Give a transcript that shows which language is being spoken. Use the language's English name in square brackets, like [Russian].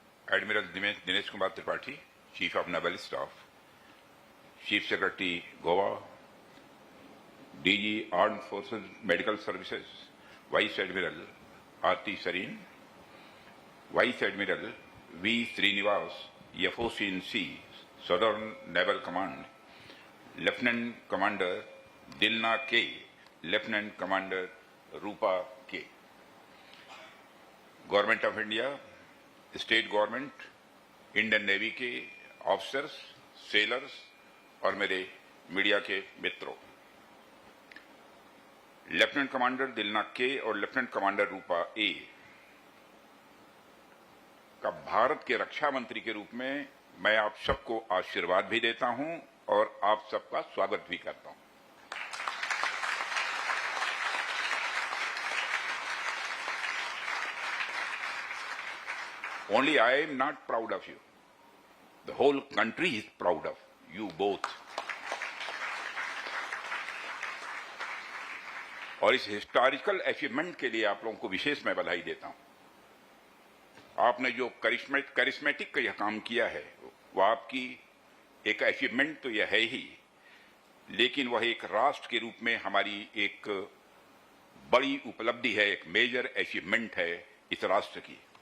[English] Admiral Dinesh Kumar Tripathi, Chief of Naval Staff, Chief Secretary Goa, DG Armed Forces Medical Services, Vice Admiral R.T. Sareen, Vice Admiral V. Srinivas, FOC&C, Southern Naval Command, Lieutenant Commander Dilna K, Lieutenant Commander Rupa K. Government of India, [Hindi] state government, Indian navy के officers, sellers और मेरे media के मित्रों, lieutenant commander दिलना के और lieutenant commander रूपा ए का भारत के रक्षा मंत्री के रूप में मैं आप सबको आशीर्वाद भी देता हूं और आप सबका स्वागत भी करता हूं। [English] Only I am not proud of you. The whole country is proud of you both. [Hindi] और इस हिस्टोरिकल अचीवमेंट के लिए आप लोगों को विशेष मैं बधाई देता हूं। आपने जो करिश्मेटिक का यह काम किया है वो आपकी एक अचीवमेंट तो यह है ही, लेकिन वह एक राष्ट्र के रूप में हमारी एक बड़ी उपलब्धि है, एक मेजर अचीवमेंट है इस राष्ट्र की।